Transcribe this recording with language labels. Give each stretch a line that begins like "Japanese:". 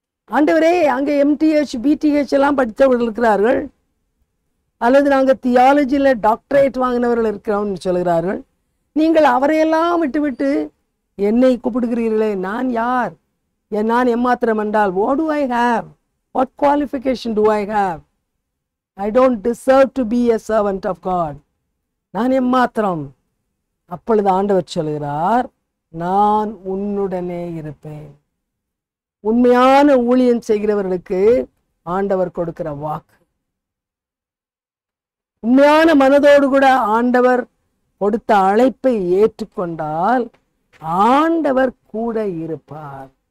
Tamil: ஆண்டவரே, அங்கே MTH BTH எல்லாம் படித்தவர்கள் இருக்கிறார்கள், அல்லது நாங்கள் தியாலஜியில் டாக்டரேட் வாங்கினவர்கள் இருக்கிறோம்னு சொல்கிறார்கள். நீங்கள் அவரையெல்லாம் விட்டுவிட்டு என்னை கூப்பிடுகிறீர்களே, நான் யார்? நான் எம்மாத்திரம் என்றால்
English: what do I have? What qualification do I have? I don't deserve to be a servant of God.
Tamil: நான் எம்மாத்திரம். அப்பொழுது ஆண்டவர் சொல்கிறார், நான் உன்னுடனே இருப்பேன். உண்மையான ஊழியம் செய்கிறவர்களுக்கு ஆண்டவர் கொடுக்கிற வாக்கு. உண்மையான மனதோடு கூட ஆண்டவர் கொடுத்த அழைப்பை ஏற்றுக்கொண்டால் ஆண்டவர் கூட இருப்பார்.